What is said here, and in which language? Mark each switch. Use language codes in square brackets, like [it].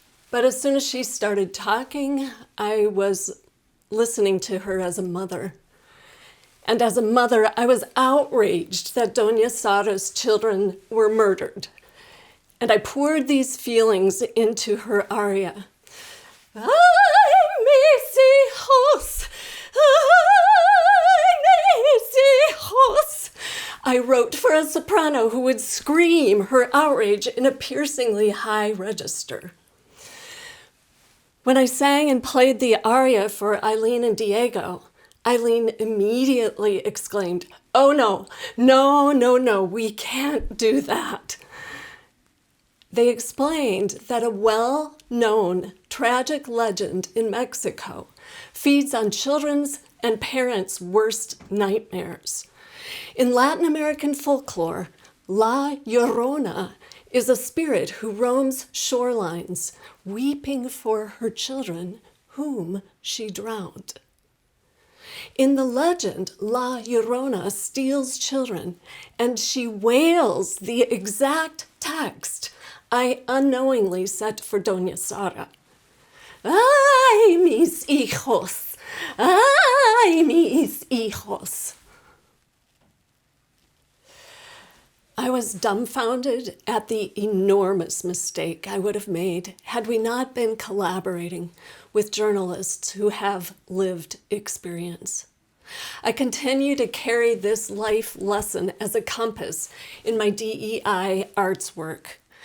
[en] But as soon as she started talking, I was listening to her as a mother. And as a mother, I was outraged that Doña Sara's children were murdered. And I poured these feelings into her aria. [es] Ay, mis hijos, ay, mis hijos. [en] I wrote for a soprano who would scream her outrage in a piercingly high register. When I sang and played the aria for Eileen and Diego, Eileen immediately exclaimed, "Oh no, no, no, no, we can't do that." They explained that a well-known tragic legend in Mexico feeds on children's and parents' worst nightmares. In Latin American folklore, La Llorona is a spirit who roams shorelines, weeping for her children whom she drowned. In the legend, La Llorona steals children, and she wails the exact text I unknowingly set for Doña Sara. [es] Ay, mis hijos, ay, mis hijos. [en] I was dumbfounded at the enormous mistake I would have made had we not been collaborating with journalists who have lived experience. I continue to carry this life lesson as a compass in my DEI arts work.